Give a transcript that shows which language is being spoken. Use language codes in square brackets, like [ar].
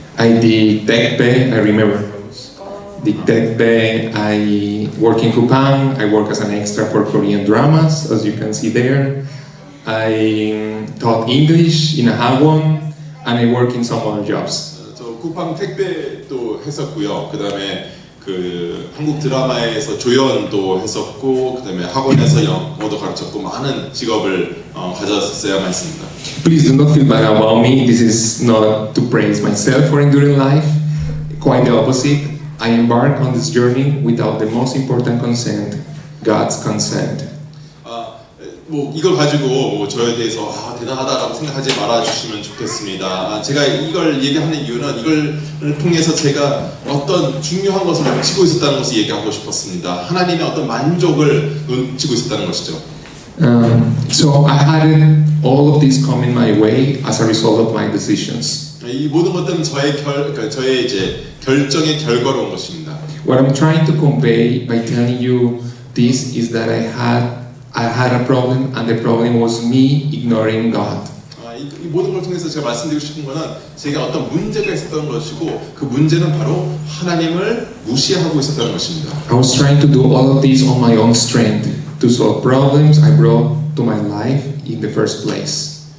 [en] I did TechPay, I remember. Did TechPay, I work in Coupang, I work as an extra for Korean dramas, as you can see there. I taught English in a hagwon, and I work in some other jobs. [ko] 저 쿠팡 택배도 했었고요. 그다음에 그 한국 드라마에서 조연도 했었고 그다음에 학원에서 영어도 가르쳤고 많은 직업을 가졌어야만 했습니다. [en] Please do not feel bad about me. This is not to praise myself for enduring life. Quite the opposite. I embark on this journey without the most important consent, God's consent. [ko] 뭐 이걸 가지고 뭐 저에 대해서 대단하다라고 생각하지 말아 주시면 좋겠습니다. 제가 이걸 얘기하는 이유는 이걸 통해서 제가 어떤 중요한 것을 놓치고 있었다는 것을 얘기하고 싶었습니다. 하나님의 어떤 만족을 놓치고 있었다는 것이죠. [en] So I had all of this coming my way as a result of my decisions. [ko] 이 모든 것들은 저의 이제 결정의 결과로 온 것입니다. [en] What I'm trying to convey by telling you this is that I had a problem, and the problem was me ignoring God. [ko] 이 모든 걸 통해서 제가 말씀드리고 싶은 것은 제가 어떤 문제가 있었던 것이고 그 문제는 바로 하나님을 무시하고 있었다는 것입니다. [en] I was trying to do all of this on my own strength to solve problems I brought to my life in the first place.